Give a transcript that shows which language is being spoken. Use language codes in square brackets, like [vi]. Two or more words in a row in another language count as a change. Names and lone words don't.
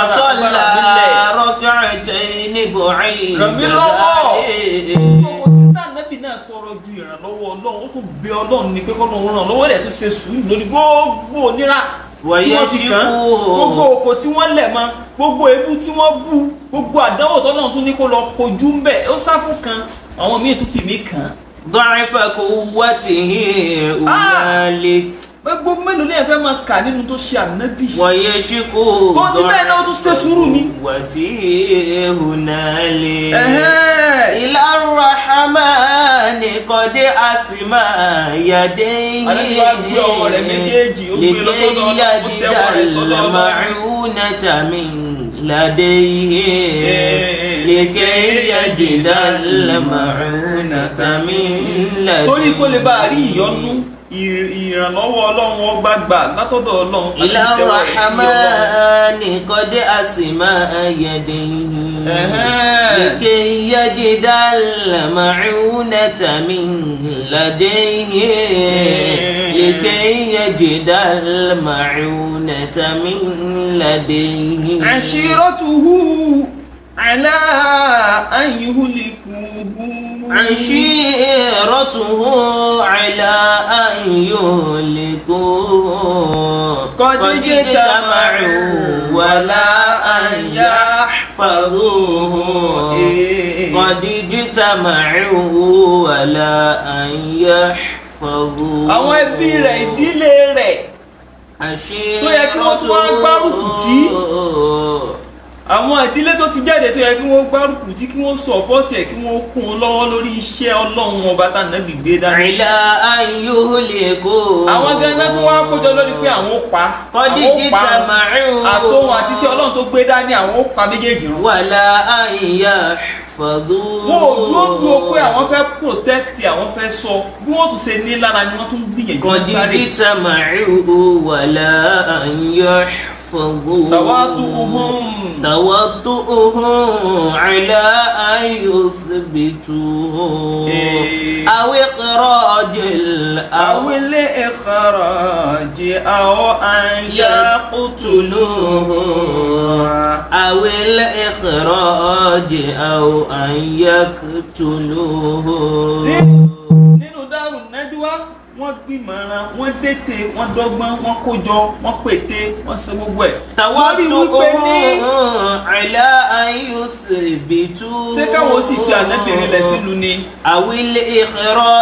[ar] فصلى ركعتين بعيد [yo] ràn mí lọ́wọ́ [ar] ذلك. [yo] sọ́wọ́ sí Ànábì náà tọrọ ju ìrànlọ́wọ́ Ọlọ́run ó tún bẹ Ọlọ́run ní pé kọ́lọ́run ràn lọ́wọ́ rẹ̀ tó ṣe sùúrù lórí gbogbo nira tí wọ́n fi kàn gbogbo òkò tí wọ́n lẹ̀ mọ́ gbogbo ebú tí wọ́n bú gbogbo àdánwò tọ́lọ́run tún ní kó lọ kojú ń bẹ̀ ó sáfù kan àwọn míì tún fi mí kàn. [ar] ضعف قوته هنالك. [yo] gbogbo mélòó ní ẹ̀fẹ́ máa kà nínú tó ṣe Ànábì. [ar] ويشكو [yo] tó ti bẹ́ẹ̀ náà ó tún ṣe sùúrù ni. [ar] قوته هنالك. إلى الرحمن قد أسمى يديه [yo] Ànábì wá gbé ọwọ́ rẹ̀ méjèèjì ó gbé lọ sọ́dọ̀ Ọlọ́run ó tẹ́wọ́ rẹ̀ sọ́dọ̀ Ọlọ́run. [ar] المعونة من لديه لكي يجد المعونة من لديه. [yo] torí kó lè bá a rí ìyọ́nú ìrànlọ́wọ́ ọlọ́run ọgbà gbà látọ̀dọ̀ ọlọ́run. [ar] إلى الرحمن قد أسمى يديه لكي يجد المعونة من لديه لكي يجد المعونة من لديه. عشيرته على أن يهلكه. عشيرته على أن يهلكوه قد اجتمعوا ولا أن يحفظوه قد اجتمعوا ولا أن يحفظوه. [yo] àwọn ẹbí rẹ̀ ìdílé rẹ̀ tó yẹ kí wọ́n tún wá gbárùkù tì, àwọn ìdílé tó ti jáde tó yẹ kí wọ́n gbárùkù tí kí wọ́n sọ̀pọ́tì ẹ̀ kí wọ́n kún un lọ́wọ́ lórí iṣẹ́ ọlọ́run ọba tá nàbì gbé dání. [ar] إلى أن يهلكوا. [yo] àwọn gangan tí wọ́n á kójọ lórí pé àwọn ó pa àtòhun àti iṣẹ́ ọlọ́run tó gbé dání àwọn ó pa méjèèjì rún. [ar] ولا أن يحفظوه. [yo] wọ́n ò dúró pé àwọn fẹ́ protect àwọn fẹ́ sọ bí wọ́n tún ṣe ní lára ni wọ́n tún gbìyànjú sáré. [ar] قد اجتمعوا ولا أن يحفظوه. تواطؤهم على أن يثبتوه أو إخراج أو أن يقتلوه أو الإخراج أو أن يقتلوه. [yo] nínú Darun Nadwa wọ́n gbìmọ̀ràn, wọ́n dètè, wọ́n dọ́gbọ́n, wọ́n kójọ, wọ́n pète, wọ́n ṣe gbogbo ẹ̀. [ar] تواطؤهم على أن يثبتوا. [yo] ṣé káwọn ó sì fi ànábìrin lẹ̀ sílùú ni. [ar] أو الإخراج.